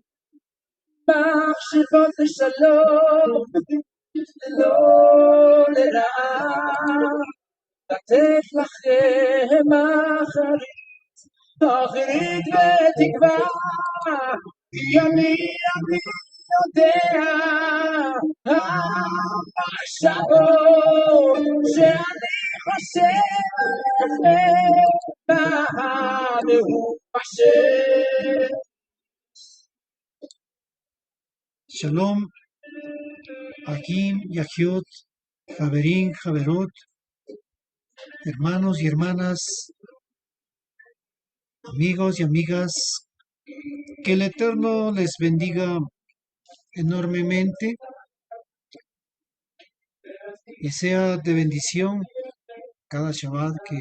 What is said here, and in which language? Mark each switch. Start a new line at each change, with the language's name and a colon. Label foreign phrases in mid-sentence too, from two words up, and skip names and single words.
Hebrew: מחשבות לשלום לא לרעה לתת לכם אחרית ותקווה כי אני יודע המחשבות שאני חושב עליכם באשר שלום, אחים, אחיות, חברים, חברות,
Spanish: hermanos y hermanas, amigos y amigas, que el Eterno les bendiga enormemente y sea de bendición cada Shabbat